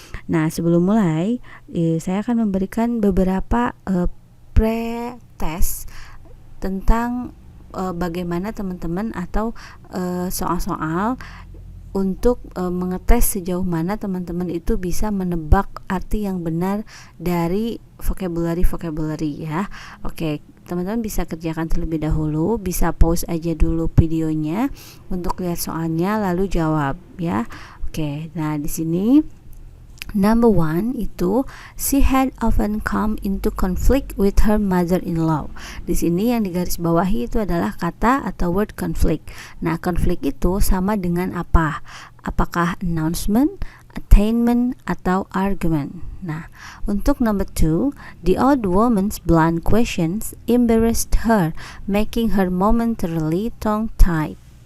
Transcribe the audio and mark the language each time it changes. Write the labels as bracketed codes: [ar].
[id] Nah, sebelum mulai saya akan memberikan beberapa pre-test tentang bagaimana teman-teman atau soal-soal untuk mengetes sejauh mana teman-teman itu bisa menebak arti yang benar dari vocabulary ya. Oke, teman-teman bisa kerjakan terlebih dahulu, bisa pause aja dulu videonya untuk lihat soalnya lalu jawab ya. Oke, nah di sini [en] number 1 itu she had often come into conflict with her mother-in-law. [id] Di sini yang digarisbawahi itu adalah kata atau word conflict. Nah, konflik itu sama dengan apa? Apakah announcement, attainment, atau argument? Nah, untuk [en] number 2, the old woman's blunt questions embarrassed her, making her momentarily tongue-tied.